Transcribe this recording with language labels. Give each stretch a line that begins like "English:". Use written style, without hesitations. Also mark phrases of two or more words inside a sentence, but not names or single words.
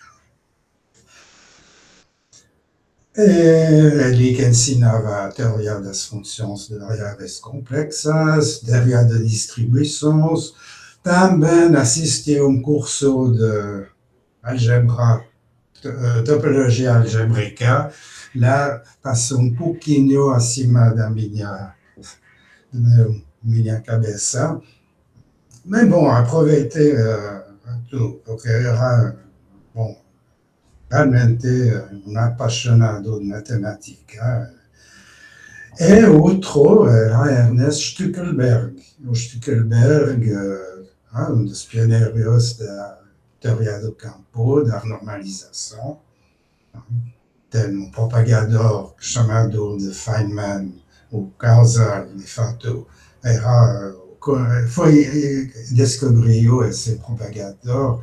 Portuguese: Ele que ensinava a teoria das funções de variáveis complexas, teoria de distribuições, também assisti a um curso de álgebra, topologia algébrica. Lá passou um pouquinho acima da minha cabeça. Mas bom, aproveitei tudo, porque era, bom, realmente
Italian: un appassionato di matematica.
Portuguese: E outro era Ernest Stuckelberg. O Stuckelberg, um dos pioneiros da teoria do campo, da normalização, tem um propagador chamado de Feynman, o Causa, de fato, era, foi descobriu esse propagador.